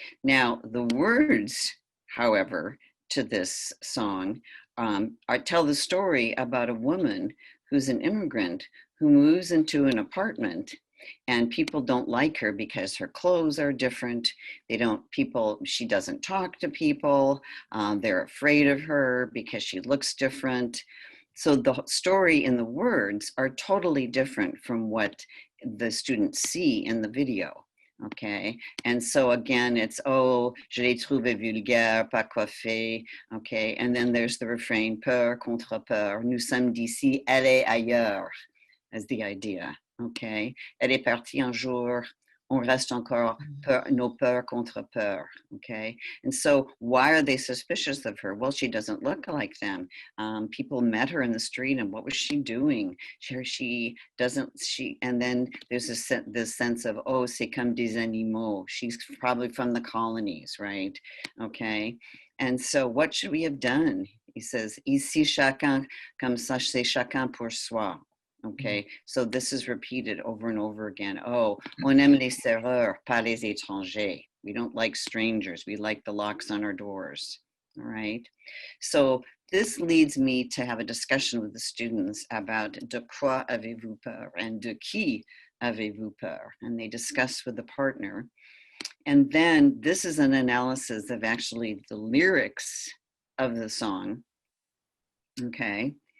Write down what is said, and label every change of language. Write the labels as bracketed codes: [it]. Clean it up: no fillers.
[en] Now, the words, however, to this song tell the story about a woman who's an immigrant who moves into an apartment, and people don't like her because her clothes are different. She doesn't talk to people. They're afraid of her because she looks different. So the story and the words are totally different from what the students see in the video. Okay, and so again, it's, oh, [fr] je l'ai trouvé vulgaire, pas coiffé. [en] Okay, and then there's the refrain, [fr] peur contre peur, nous sommes d'ici, elle est ailleurs, [en] as the idea. [fr] Okay, elle est partie un jour, on reste encore, nos peurs contre peur. [en] Okay, and so why are they suspicious of her? Well, she doesn't look like them. People met her in the street, and what was she doing? And then there's this sense of, oh, [fr] c'est comme des animaux. [en] She's probably from the colonies, right? Okay, and so what should we have done? He says, [fr] ici chacun, comme ça, c'est chacun pour soi. [en] Okay, so this is repeated over and over again. [fr] Oh, on aime les serrures, pas les étrangers. [en] We don't like strangers. We like the locks on our doors. All right. So this leads me to have a discussion with the students about [fr] de quoi avez-vous peur [en] and [fr] de qui avez-vous peur? [en] And they discuss with the partner. And then this is an analysis of actually the lyrics of the song. Okay.